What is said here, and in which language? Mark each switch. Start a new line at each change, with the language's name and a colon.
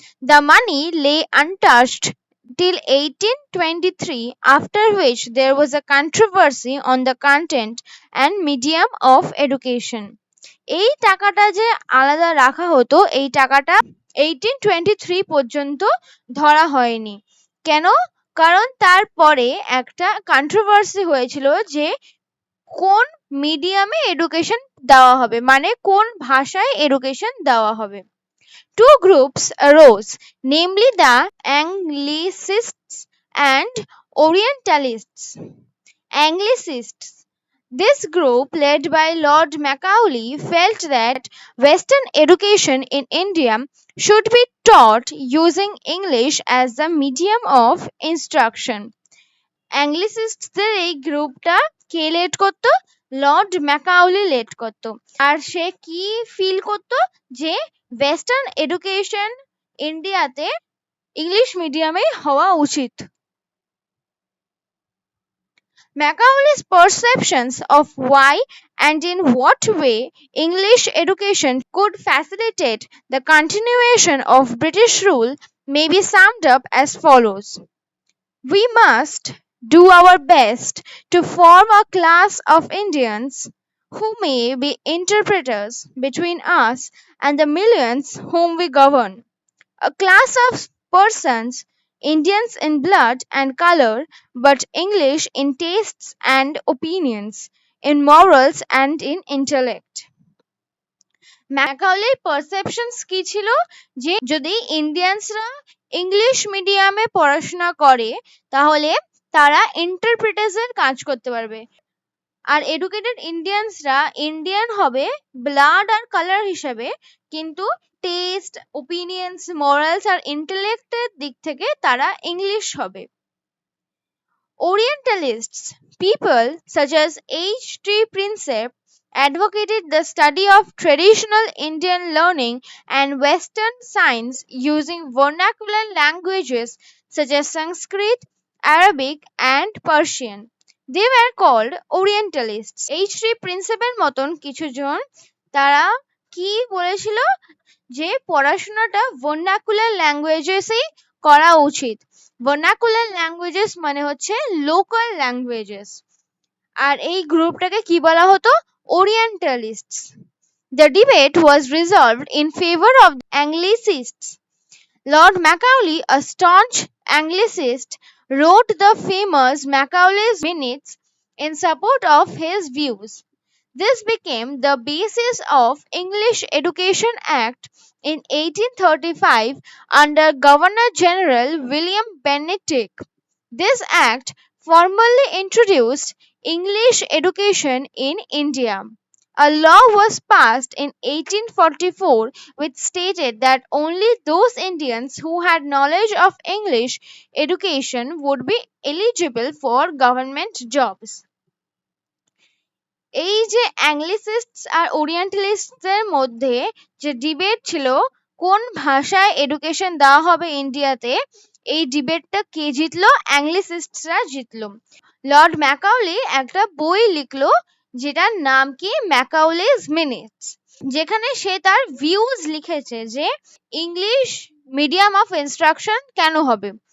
English: The money lay untouched till 1823, after which there was a controversy on the content and medium of education.
Bangla: এই টাকাটা যে আলাদা রাখা হতো, এই টাকাটা 1823 পর্যন্ত ধরা হয়নি। কেন? কারণ তারপরে একটা কন্ট্রোভার্সি হয়েছিল যে কোন মিডিয়ামে এডুকেশন দেওয়া হবে, মানে কোন ভাষায় এডুকেশন দেওয়া হবে।
English: Two groups arose, namely the Anglicists and Orientalists. Anglicists. This group, led by Lord Macaulay, felt that Western education in India should be taught using English as the medium of instruction.
Bangla: অ্যাংলিসিস্টদের এই গ্রুপটা কে lead করতো? Lord Macaulay lead করতো। আর সে কি feel করতো, যে western education ইন্ডিয়াতে English মিডিয়ামে হওয়া উচিত।
English: Macaulay's perceptions of why and in what way English education could facilitate the continuation of British rule may be summed up as follows. We must do our best to form a class of Indians who may be interpreters between us and the millions whom we govern. A class of persons, Indians in blood and color, but English in tastes and opinions, in morals and in intellect.
Bangla: ম্যাকাউলের perceptions কি ছিল, যে যদি ইন্ডিয়ানসরা English মিডিয়ামে পড়াশোনা করে তাহলে তারা ইন্টারপ্রিটার্সের কাজ করতে পারবে, আর এডুকেটেড ইন্ডিয়ানসরা ইন্ডিয়ান হবে ব্লাড আর কালার হিসেবে, কিন্তু টেস্ট, ওপিনিয়ন্স, মরালস আর ইন্টেলেক্টের দিক থেকে তারা ইংলিশ হবে।
English: Orientalists, people such as H.T. Prinsep, advocated the study of traditional Indian learning and Western science using vernacular languages such as Sanskrit, Arabic, and Persian. They were called Orientalists. H.T.
Bangla: Prinsepের মতন কিছু জন তারা কি বলেছিল, যে পড়াশোনাটা vernacular ল্যাঙ্গুয়েজেসেই করা উচিত। Vernacular languages মানে হচ্ছে লোকাল ল্যাঙ্গুয়েজেস, আর এই গ্রুপটাকে কি বলা হতো? ওরিয়েন্টালিস্টস।
English: The debate was resolved in favor of the Anglicists. Lord Macaulay, a staunch Anglicist, wrote the famous Macaulay's Minutes in support of his views. This became the basis of English Education Act in 1835 under Governor General William Bentinck. This act formally introduced English education in India. A law was passed in 1844 which stated that only those Indians who had knowledge of English education would be eligible for government jobs.
Bangla: এই যে অ্যাংলিসিস্টস আর ওরিয়েন্টালিস্টদের মধ্যে যে debate ছিল কোন ভাষায় education দেওয়া হবে ইন্ডিয়াতে, এই ডিবেটটা কে জিতলো? অ্যাংলিসিস্টসরা জিতলো। লর্ড ম্যাকাউলি একটা বই লিখলো যেটার নাম কি, ম্যাকাউলিজ মিনিটস, যেখানে সে তার ভিউজ লিখেছে যে ইংলিশ মিডিয়াম অফ ইনস্ট্রাকশন কেন হবে।